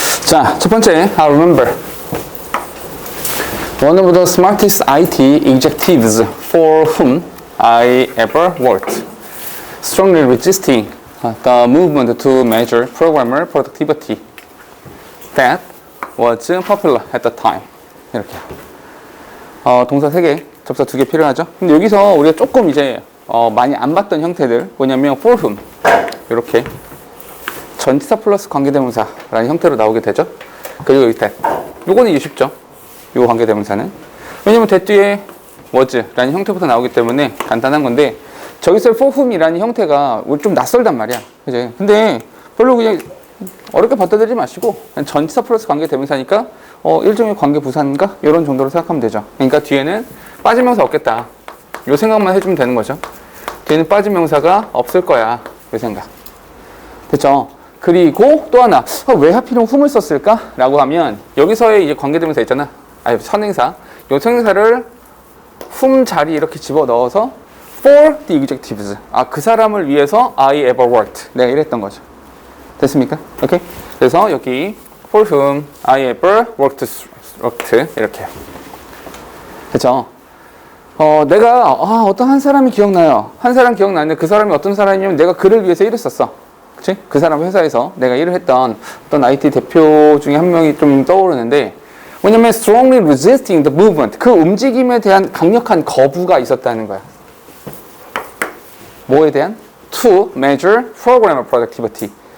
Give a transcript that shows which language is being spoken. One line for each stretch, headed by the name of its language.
Korean: 자, 첫 번째,
English: I remember. One of the smartest IT executives for whom I ever worked, strongly resisting the movement to measure programmer productivity that was popular at the time.
Korean: 이렇게. 동사 3개, 접사 2개 필요하죠. 근데 여기서 우리가 조금 이제 많이 안 봤던 형태들, 뭐냐면 for whom. 이렇게. 전치사 플러스 관계대명사라는 형태로 나오게 되죠. 그리고 여기 that. 요거는 이제 쉽죠. 요 관계대명사는. 왜냐면 that 뒤에 was라는 형태부터 나오기 때문에 간단한 건데, 저기서 for whom이라는 형태가 우리 좀 낯설단 말이야. 그지? 근데 별로 그냥 어렵게 받아들이지 마시고, 그냥 전치사 플러스 관계대명사니까, 일종의 관계부사인가? 이런 정도로 생각하면 되죠. 그러니까 뒤에는 빠진 명사 없겠다. 요 생각만 해주면 되는 거죠. 뒤에는 빠진 명사가 없을 거야. 요 생각. 됐죠? 그리고 또 하나, 왜 하필이면 whom을 썼을까? 라고 하면, 여기서의 이제 관계대명사 있잖아. 선행사. 요 선행사를 whom 자리에 이렇게 집어 넣어서
English: for the executives.
Korean: 그 사람을 위해서
English: I ever worked.
Korean: 내가 이랬던 거죠. 됐습니까? 오케이? 그래서 여기
English: for whom I ever worked
Korean: 이렇게. 됐죠? 내가 어떤 한 사람이 기억나요. 한 사람 기억나는데 그 사람이 어떤 사람이냐면 내가 그를 위해서 일을 썼어. 그치? 그 사람 회사에서 내가 일을 했던 어떤 IT 대표 중에 한 명이 좀 떠오르는데, 뭐냐면
English: strongly resisting the movement.
Korean: 그 움직임에 대한 강력한 거부가 있었다는 거야. 뭐에 대한?
English: To measure programmer productivity.